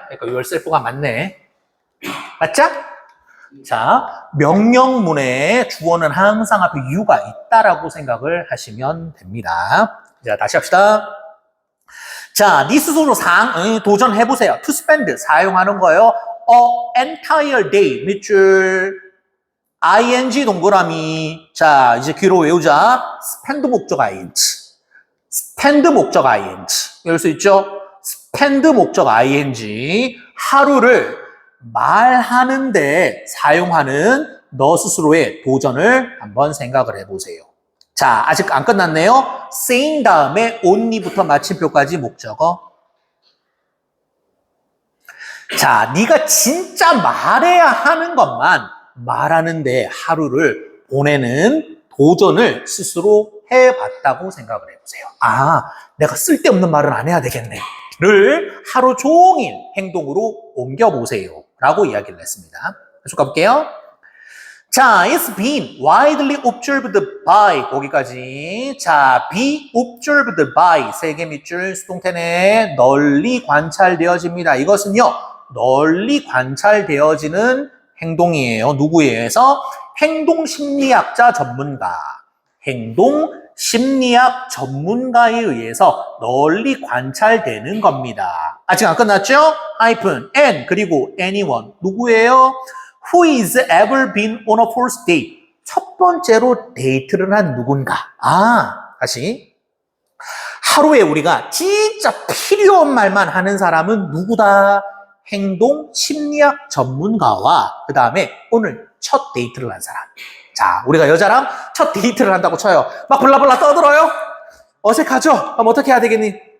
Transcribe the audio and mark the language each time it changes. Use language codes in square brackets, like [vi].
[ko] 그러니까 yourself가 맞네. 맞죠? 자, 명령문에 주어는 항상 앞에 you가 있다라고 생각을 하시면 됩니다. 자, 다시 합시다. 자, 네 스스로 도전해보세요. to spend, 사용하는 거예요. [en] a entire day, [ko] 밑줄, [en] ing [ko] 동그라미. 자, 이제 귀로 외우자. [en] spend 목적 ing. spend 목적 ing. [ko] 외울 수 있죠? [en] spend 목적 ing. [ko] 하루를 말하는데 사용하는 너 스스로의 도전을 한번 생각을 해보세요. 자, 아직 안 끝났네요. saying 다음에 only부터 마침표까지 목적어. 자, 네가 진짜 말해야 하는 것만 말하는데 하루를 보내는 도전을 스스로 해봤다고 생각을 해보세요. 아, 내가 쓸데없는 말은 안 해야 되겠네. 를 하루 종일 행동으로 옮겨보세요. 라고 이야기를 했습니다. 계속 가볼게요. [en] 자, it's been widely observed by [ko] 거기까지. 자, be observed by 세 개 밑줄 수동태네 널리 관찰되어집니다. 이것은요, 널리 관찰되어지는 행동이에요. 누구에 의해서? 행동심리학자 전문가. 행동심리학 전문가에 의해서 널리 관찰되는 겁니다. 아직 안 끝났죠? [en] and [ko] 그리고 [en] anyone [ko] 누구예요? [en] Who is ever been on a first date? [ko] 첫 번째로 데이트를 한 누군가. 아, 다시. 하루에 우리가 진짜 필요 없는 말만 하는 사람은 누구다? 행동 심리학 전문가와 그 다음에 오늘 첫 데이트를 한 사람. 자, 우리가 여자랑 첫 데이트를 한다고 쳐요. 막 블라블라 떠들어요? 어색하죠? 그럼 어떻게 해야 되겠니?